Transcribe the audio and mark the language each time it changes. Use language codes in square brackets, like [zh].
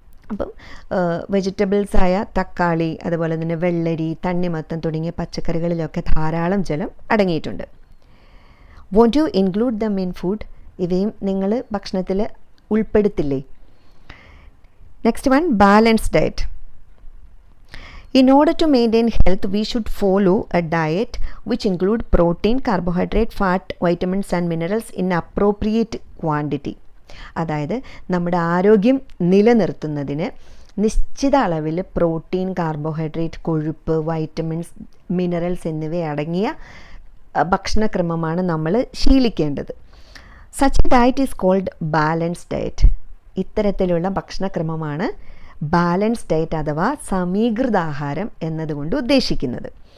[ml] അപ്പം വെജിറ്റബിൾസായ തക്കാളി, അതുപോലെ തന്നെ വെള്ളരി, തണ്ണിമത്തൻ തുടങ്ങിയ പച്ചക്കറികളിലൊക്കെ ധാരാളം ജലം അടങ്ങിയിട്ടുണ്ട്. [en] Won't you include them in food? [ml] ഇവയും നിങ്ങൾ ഭക്ഷണത്തിൽ ഉൾപ്പെടുത്തില്ലേ? [en] Next one, balance diet. In order to maintain health, we should follow a diet which include protein, carbohydrate, fat, vitamins and minerals in appropriate quantity. [ml] അതായത് നമ്മുടെ ആരോഗ്യം നിലനിർത്തുന്നതിന് നിശ്ചിത അളവിൽ protein, carbohydrate, കൊഴുപ്പ്, വൈറ്റമിൻസ്, മിനറൽസ് എന്നിവ അടങ്ങിയ ഭക്ഷണക്രമമാണ് നമ്മൾ ശീലിക്കേണ്ടത്. [en] Such a diet is called balance diet. [ml] ഇത്തരത്തിലുള്ള ഭക്ഷണക്രമമാണ് ബാലൻസ് ഡയറ്റ് അഥവാ സമീകൃതാഹാരം എന്നതുകൊണ്ട് ഉദ്ദേശിക്കുന്നത്.